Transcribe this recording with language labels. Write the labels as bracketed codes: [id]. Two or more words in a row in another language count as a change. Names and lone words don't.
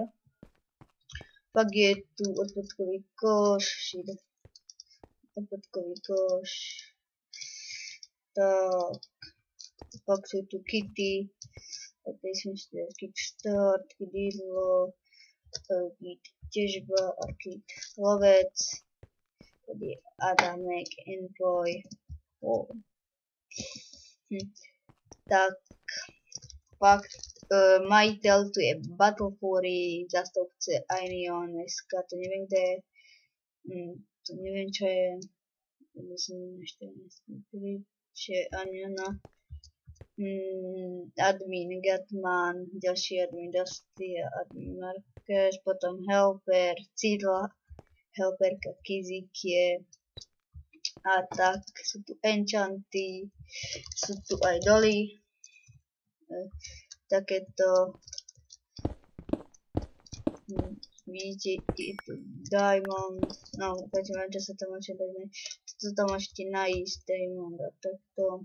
[cs] Pak je tu odpadkový koš, tak, pak sú tu kity, tady si myslíte kit start, kit jídlo, kit těžba a kit lovec, tady Adamek, Envoy, [sk] tak, pak majitel tu je Battle Fury, zástupce Ainion, dneska to neviem kde je, to neviem čo je, myslím ešte je Aniona, admin Gatman, ďalší admin Dusty a admin Marquez, potom Helper, Cidla, Helperka Kizik je, a tak sú tu enchanty, sú tu aj doly, takéto, vidíte, je tu Diamond, no počúvam, čo sa tam môže dať, toto tam môžete nájsť, Diamond a takto,